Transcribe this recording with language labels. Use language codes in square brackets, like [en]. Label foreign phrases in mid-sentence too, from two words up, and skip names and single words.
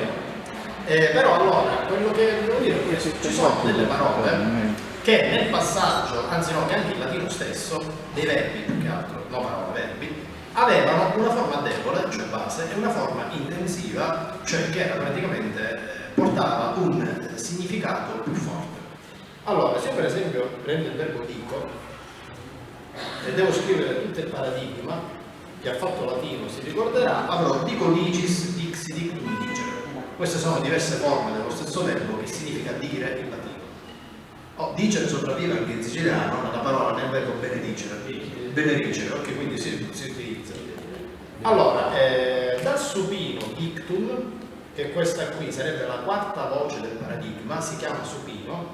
[it] Però allora, quello che devo dire è che ci sono delle parole che nel passaggio, anzi no, che anche il latino stesso, dei verbi più che altro, no parole, verbi, avevano una forma debole, cioè base, e una forma intensiva, cioè che era praticamente portava un significato più forte. Allora, se io per esempio prendo il verbo dico e devo scrivere tutto il paradigma che ha fatto latino, si ricorderà, avrò [la] dico dicis, dixi, dictum, dicere. [it] Queste sono diverse forme dello stesso verbo che significa dire in latino. Dicere sopravvive anche in siciliano, la parola nel verbo benedicere, ok, quindi si utilizza. Allora, dal supino dictum, che questa qui sarebbe la quarta voce del paradigma, si chiama supino.